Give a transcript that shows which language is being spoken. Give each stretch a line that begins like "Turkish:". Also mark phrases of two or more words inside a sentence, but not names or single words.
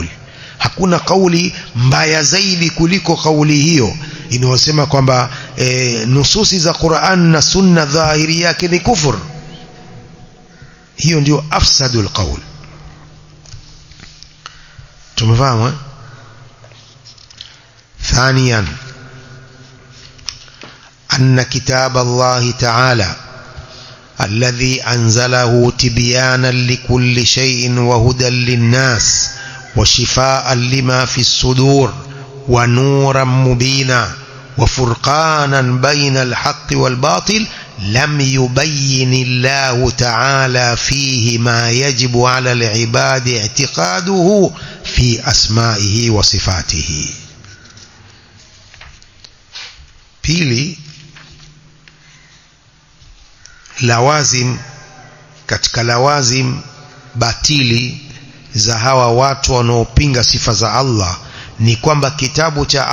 Swahili: Hakuna kauli mbaya zaidi kuliko kauli hiyo inayosema kwamba nususi za Qur'an na Sunna dhahiri yake ni kufur. Hiyo ndio
Arabic: أفسد القول.
Swahili: Tumefahamu?
Arabic: ثانيا أن كتاب الله تعالى الذي أنزله تبيانا لكل شيء وهدى للناس وشفاء لما في الصدور ونورا مبينا وفرقانا بين الحق والباطل لم يبين الله تعالى فيه ما يجب على العباد اعتقاده في أسمائه وصفاته.
Swahili: Pili, lawazim katika lawazim batili za hawa watu wanaopinga sifa za Allah ni kwamba kitabu cha